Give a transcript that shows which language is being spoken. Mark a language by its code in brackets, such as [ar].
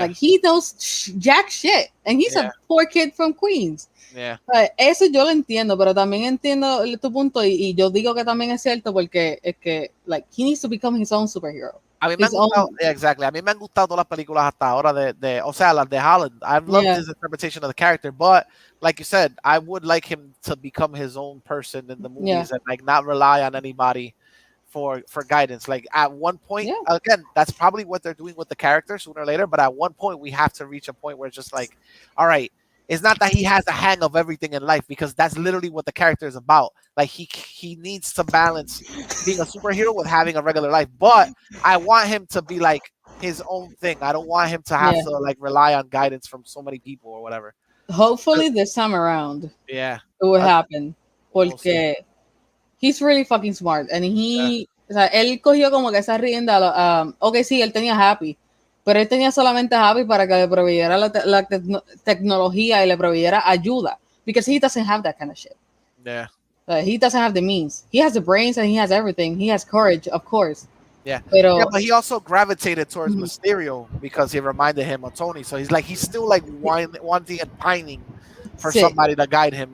[en] Like, he knows jack shit, and he's a poor kid from Queens. Yeah. [es] Eso yo lo entiendo, pero también entiendo tu punto, y yo digo que también es cierto porque es que, [en] like, he needs to become his own superhero. [es] A mí me han gustado, exactly. A mí me han gustado todas las películas hasta ahora o sea, las de Holland. [en] I've loved his interpretation of the character, but like you said, I would like him to become his own person in the movies and like not rely on anybody for guidance. Like, at one point, again, that's probably what they're doing with the character sooner or later, but at one point we have to reach a point where it's just like, all right, it's not that he has a hang of everything in life, because that's literally what the character is about. Like, he needs to balance being a superhero with having a regular life. But I want him to be like his own thing. I don't want him to have to like rely on guidance from so many people or whatever. Hopefully this time around, it will happen. [es] Porque [en] he's really fucking smart. [es] And o sea, él cogió como que esa rienda. Ok, sí, él tenía Happy. Pero él tenía solamente Happy para que le proveyera la tecnología y le proveyera ayuda. [en] Because he doesn't have that kind of shit. Yeah. He doesn't have the means. He has the brains and he has everything. He has courage, of course. Yeah. [es] Pero, [en] but he also gravitated towards Mysterio because he reminded him of Tony. So he's still like wanting and pining for somebody to guide him.